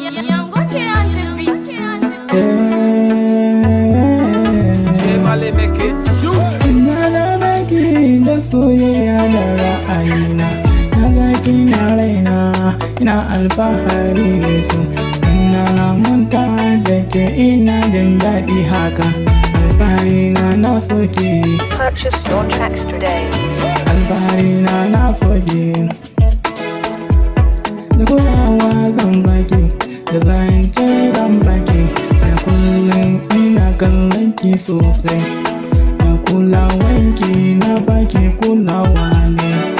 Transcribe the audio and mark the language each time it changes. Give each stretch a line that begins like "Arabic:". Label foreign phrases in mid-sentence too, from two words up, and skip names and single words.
English: Young Gucci on the beat. Eh. J Mali make it juice.
Hausa: Ina da baki da soyayya da ra'ayina. Na ga kina raina, ina alfahari da su. Ina manta da ke, ina jin daɗi haka. Alfahari na na so ki.
English: Purchase your tracks today.
Hausa: Alfahari na na so ki. Da kulawa zan baki, da zance zan baki. Da kullum ina kallon ki sosai. Da kulawan ki na baki kulawa ne.